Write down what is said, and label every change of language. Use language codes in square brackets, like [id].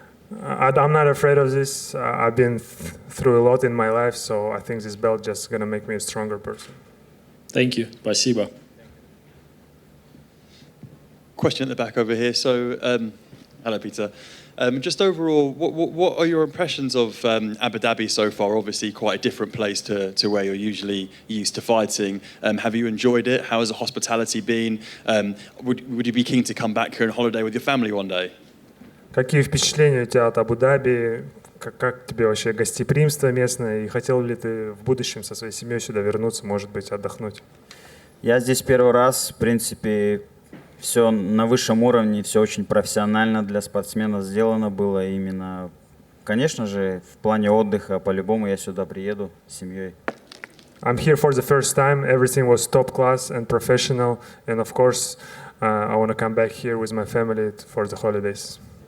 [en] I'm not afraid of this. I've been through a lot in my life, so I think this belt just gonna make me a stronger person. Thank you. Спасибо. Question at the back over here. So, hello, Peter. Just overall, what are your impressions of Abu Dhabi so far? Obviously, quite a different place to where you're usually used to fighting. Have you enjoyed it? How has the hospitality been? Would you be keen to come back here on holiday with your family one day? [ru] Какие впечатления у тебя от Абу-Даби? Как тебе вообще гостеприимство местное? И хотел ли ты в будущем со своей семьей сюда вернуться, может быть, отдохнуть? Я здесь первый раз, в принципе, все на высшем уровне, все очень профессионально для спортсмена сделано было именно. Конечно же, в плане отдыха, по-любому я сюда приеду с семьей. [en] I'm here for the first time. Everything was top class and professional. And of course, I want to come back here with my family for the holidays.